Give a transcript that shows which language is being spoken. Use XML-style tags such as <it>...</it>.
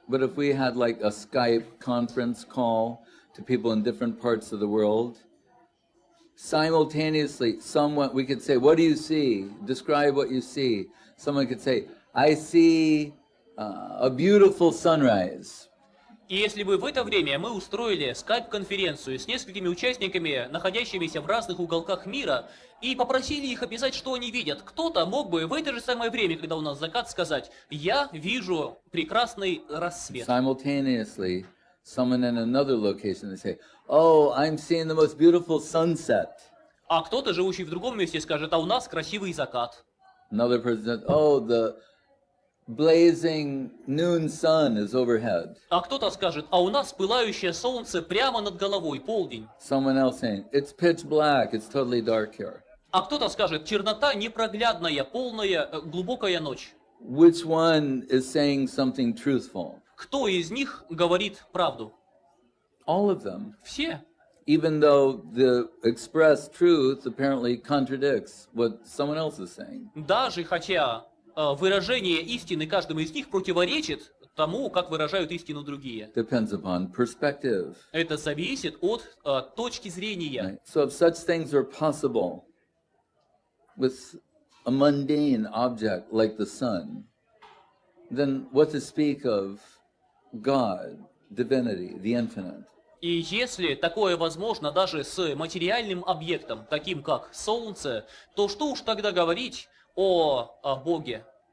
<en>But if we had like a Skype conference call to people in different parts of the world, simultaneously, someone, we could say, what do you see? Describe what you see. Someone could say, I see a beautiful sunrise.</en> <ru>И если бы в это время мы устроили скайп-конференцию с несколькими участниками, находящимися в разных уголках мира, и попросили их описать, что они видят, кто-то мог бы в это же самое время, когда у нас закат, сказать, я вижу прекрасный рассвет.</ru> <en>Simultaneously, someone in another location would say, oh, I'm seeing the most beautiful sunset.</en> <ru>А кто-то, живущий в другом месте, скажет, а у нас красивый закат.</ru> <en>Another person said, oh, the blazing noon sun is overhead.</en> <ru>А кто-то скажет, а у нас пылающее солнце прямо над головой, полдень.</ru> <en>Someone else saying, it's pitch black, it's totally dark here.</en> <ru>А кто-то скажет, чернота непроглядная, полная, глубокая ночь.</ru> <en>Which one is saying something truthful?</en> <ru>Кто из них говорит правду?</ru> <en>All of them.</en> <ru>Все.</ru> <en>Even though the expressed truth apparently contradicts what someone else is saying.</en> <ru>Даже хотя выражение истины каждому из них противоречит тому, как выражают истину другие.</ru> <en>Depends upon perspective.</en> <ru>Это зависит от точки зрения.</ru> <en>Right? So if such things are possible with a mundane object like the sun, then what to speak of God, divinity, the infinite?</en> <ru>И если такое возможно даже с материальным объектом, таким как Солнце, то что уж тогда говорить о Боге?</ru>